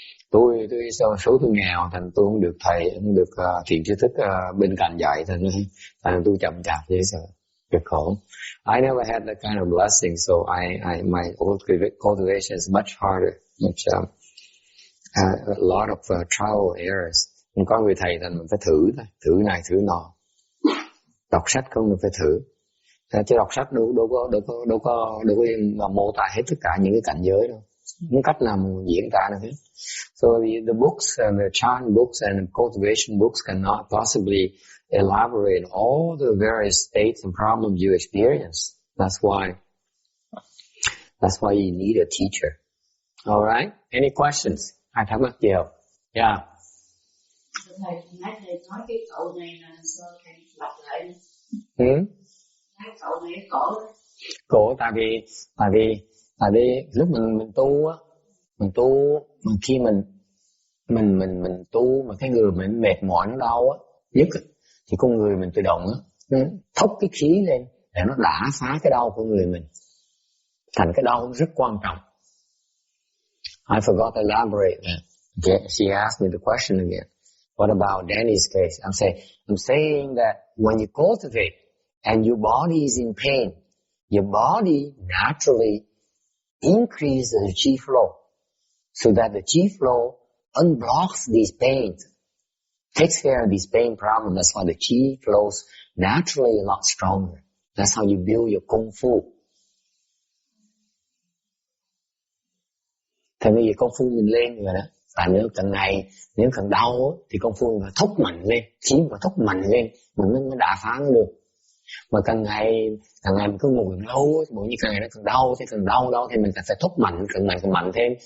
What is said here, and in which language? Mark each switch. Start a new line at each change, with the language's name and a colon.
Vietnamese: Tôi số tôi nghèo, thành tôi không được thầy, không được thiện tri thức bên cạnh dạy, thành tôi chậm chạp dễ sợ, cực khổ.
English: I never had that kind of blessing, so my cultivation is much harder, a lot of trial errors.
Vietnamese: Không có người thầy thành mình phải thử này thử nọ. Đọc sách không mình phải thử. Chứ đọc sách đâu có mô tả hết tất cả những cái cảnh giới đâu. Không cách nào diễn tả được hết.
English: So the books and the chant books and the cultivation books cannot possibly elaborate all the various states and problems you experience. That's why you need a teacher. All right? Any questions?
Vietnamese: Ai thắc mắc gì không?
English: Yeah.
Vietnamese: Thầy nói cái cậu này là sao thầy lặp lại đi. Cái cậu này cổ tại vì lúc mình tu á, mình khi mình tu mà cái người mình mệt mỏi nó đau á nhất thì con người mình tự động á nó thốc cái khí lên để nó đả phá cái đau của người mình, thành cái đau rất quan trọng.
English: I forgot to elaborate that. She asked me the question again. What about Danny's case? I'm saying that when you cultivate and your body is in pain, your body naturally increases the chi flow so that the chi flow unblocks these pains, takes care of these pain problems. That's why the chi flows naturally a lot stronger. That's how you build your kung fu.
Vietnamese: Thành vì công phu mình lên rồi đó. Tại nếu càng đau thì công phu mình phải thúc mạnh lên, khí mà thúc mạnh lên mình mới đả phá nó được. Mà càng ngày mình cứ ngồi lâu, mỗi như càng ngày nó càng đau thì mình phải thúc mạnh, càng mạnh thêm.